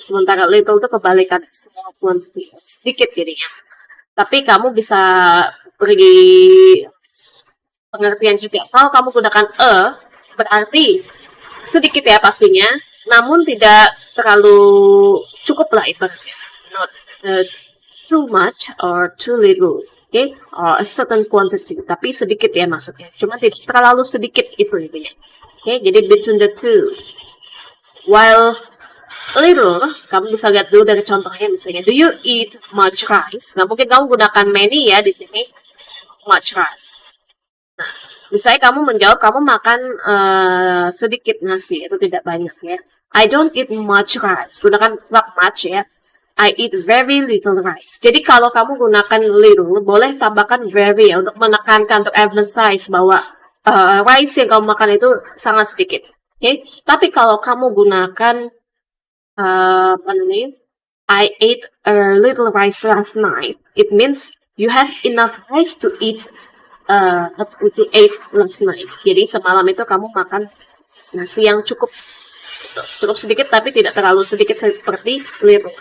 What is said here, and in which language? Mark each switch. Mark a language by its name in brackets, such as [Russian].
[Indonesian] Sementara little itu kebalikan, small quantity, sedikit jadinya. Tapi kamu bisa beri pengertian juga. Kalau kamu gunakan berarti sedikit ya pastinya, namun tidak terlalu cukup lah ibaratnya. [English] Not too much or too little, okay? Or a certain quantity, [Indonesian] tapi sedikit ya maksudnya. Cuma tidak terlalu sedikit itu intinya. [English] Okay, jadi between the two. [Indonesian] While little, kamu bisa lihat dulu dari contohnya misalnya, [English] do you eat much rice? [Indonesian] Nggak mungkin kamu gunakan many ya di sini, much rice. Nah, misalnya kamu menjawab kamu makan sedikit nasi, itu tidak banyak ya. [English] I don't eat much rice. Gunakan not much ya. I eat very little rice. [Indonesian] Jadi kalau kamu gunakan little, boleh tambahkan very ya untuk menekankan, untuk emphasize bahwa rice yang kamu makan itu sangat sedikit. Okay? Tapi kalau kamu gunakan apa namanya? [English] I ate a little rice last night. It means you have enough rice to eat to eat last night. [Indonesian] Jadi semalam itu kamu makan nasi yang cukup sedikit tapi tidak terlalu sedikit seperti little.